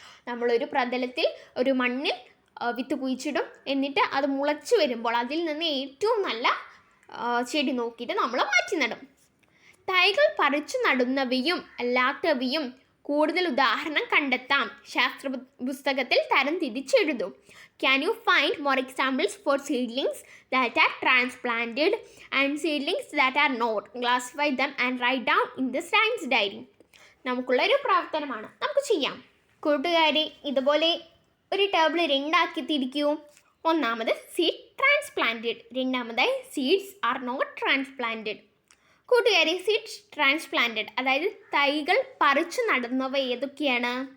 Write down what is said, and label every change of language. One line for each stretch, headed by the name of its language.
Malayalam: നമ്മളൊരു പ്രതലത്തിൽ ഒരു മണ്ണിൽ വിത്ത് കുഴിച്ചിടും. എന്നിട്ട് അത് മുളച്ച് വരുമ്പോൾ അതിൽ നിന്ന് ഏറ്റവും നല്ല ചെടി നോക്കിയിട്ട് നമ്മൾ മാറ്റി നടും. തൈകൾ പറിച്ചു നടുന്നവയും അല്ലാത്തവയും കൂടുതൽ ഉദാഹരണം കണ്ടെത്താം. ശാസ്ത്ര പുസ്തകത്തിൽ തരം തിരിച്ചെഴുതും.
English: Can you find more examples for seedlings that are transplanted and seedlings that are not? Classify them and write down in the science diary.
Malayalam: നമുക്കുള്ളൊരു പ്രവർത്തനമാണ്, നമുക്ക് ചെയ്യാം. കൂട്ടുകാരെ, ഇതുപോലെ ഒരു ടേബിൾ 2 ആക്കി തിരിക്കൂ.
English: ഒന്നാമത് seed transplanted, രണ്ടാമതായി seeds are not transplanted.
Malayalam: കൂട്ടുകാരെ, സീഡ്സ് ട്രാൻസ്പ്ലാന്റഡ് അതായത് തൈകൾ പറിച്ചു നടുന്നവ ഏതൊക്കെയാണ്?